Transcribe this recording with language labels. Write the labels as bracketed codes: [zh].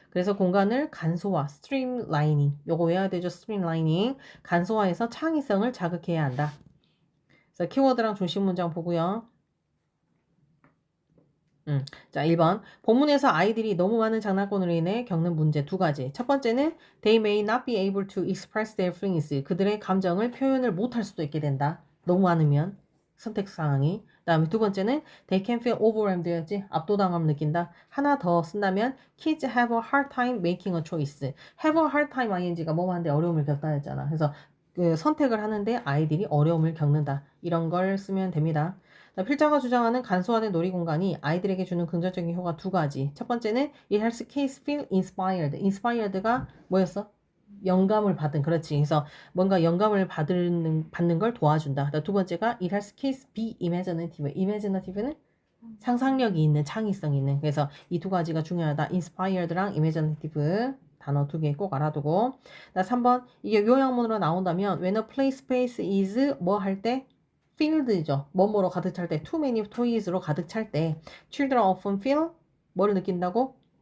[ko] 그래서 공간을 간소화, streamlining. 요거 외워야 되죠. streamlining. 간소화해서 창의성을 자극해야 한다. 그래서 키워드랑 중심 문장 보고요. 자, 1번. 본문에서 아이들이 너무 많은 장난감으로 인해 겪는 문제 두 가지. 첫 번째는 [en] they may not be able to express their feelings. [ko] 그들의 감정을 표현을 못할 수도 있게 된다. 너무 많으면 선택 상황이. 그다음에 두 번째는 [en] they can feel overwhelmed였지. [ko] 압도당함을 느낀다. 하나 더 쓴다면 [en] kids have a hard time making a choice. have a hard time ing [ko] 가 뭐뭐 하는데 어려움을 겪다 했잖아. 그래서 그 선택을 하는데 아이들이 어려움을 겪는다. 이런 걸 쓰면 됩니다. 필자가 주장하는 간소화된 놀이공간이 아이들에게 주는 긍정적인 효과 두 가지. 첫 번째는 [en] it helps kids feel inspired. [ko] inspired가 뭐였어? 영감을 받은. 그렇지. 그래서 뭔가 영감을 받는 걸 도와준다. 두 번째가 [en] it helps kids be imaginative. [ko] imaginative는 상상력이 있는, 창의성이 있는. 그래서 이 두 가지가 중요하다. inspired랑 imaginative 단어 두 개 꼭 알아두고. 3번 이게 요약문으로 나온다면 [en] when a play space is [ko] 뭐 할 때? field죠. 뭐뭐로 가득 찰 때, [en] too many toys [ko] 로 가득 찰 때, [en] children often feel [ko] 뭐를 느낀다고?